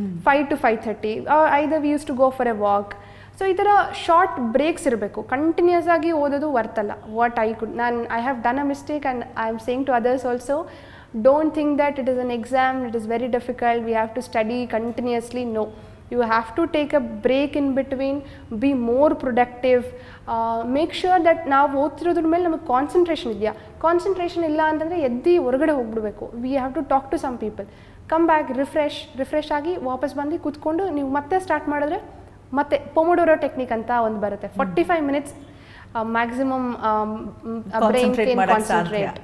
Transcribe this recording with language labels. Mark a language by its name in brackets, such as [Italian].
[English] 5 to 5:30 either we use to go for a walk. [Kannada] So ಈ ಥರ short breaks ಇರಬೇಕು. Continuous ಆಗಿ ಓದೋದು ವರ್ತಲ್ಲ. [English] What I have done a mistake and I am saying to others also, don't think that it is an exam, it is very difficult, we have to study continuously. No, you have to take a break in between, be more productive, make sure that [Kannada] ನಾವು ಓದ್ತಿರೋದ್ರ ಮೇಲೆ ನಮಗೆ concentration ಇದೆಯಾ. Concentration ಇಲ್ಲ ಅಂತಂದರೆ ಎದ್ದು ಹೊರಗಡೆ ಹೋಗ್ಬಿಡಬೇಕು. [English] we have to talk to some people, come back, [Kannada] refresh ಆಗಿ ವಾಪಸ್ ಬಂದು ಕೂತ್ಕೊಂಡು ನೀವು ಮತ್ತೆ ಸ್ಟಾರ್ಟ್ ಮಾಡಿದ್ರೆ ಮತ್ತೆ ಪೊಮೊಡೋರೋ ಟೆಕ್ನಿಕ್ ಅಂತ ಒಂದು ಬರುತ್ತೆ. 45 minutes ಮ್ಯಾಕ್ಸಿಮಮ್ ಬ್ರೈನ್ ಕಾನ್ಸಂಟ್ರೇಟ್.